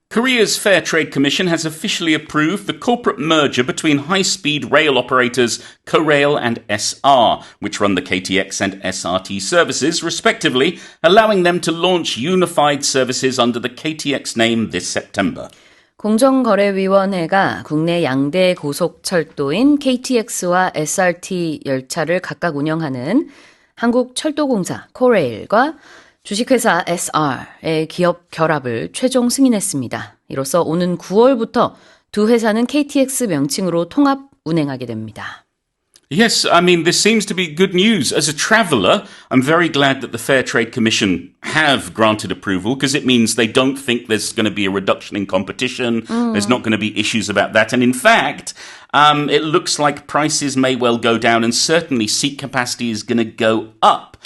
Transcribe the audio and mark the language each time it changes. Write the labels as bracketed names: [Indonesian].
[English] Korea's Fair Trade Commission has officially approved the corporate merger between high-speed rail operators Korail and SR, which run the KTX and SRT services, respectively, allowing them to launch unified services under the KTX name this September. [Korean] 공정거래위원회가 국내 양대 고속철도인 KTX와 SRT 열차를 각각 운영하는 한국철도공사 코레일과 주식회사 SR의 기업 결합을 최종 승인했습니다. 이로써 오는 9월부터 두 회사는 KTX 명칭으로 통합 운행하게 됩니다. [English] Yes, I mean, this seems to be good news. As a traveller, I'm very glad that the Fair Trade Commission have granted approval because it means they don't think there's going to be a reduction in competition. There's not going to be issues about that. And in fact, it looks like prices may well go down and certainly seat capacity is going to go up.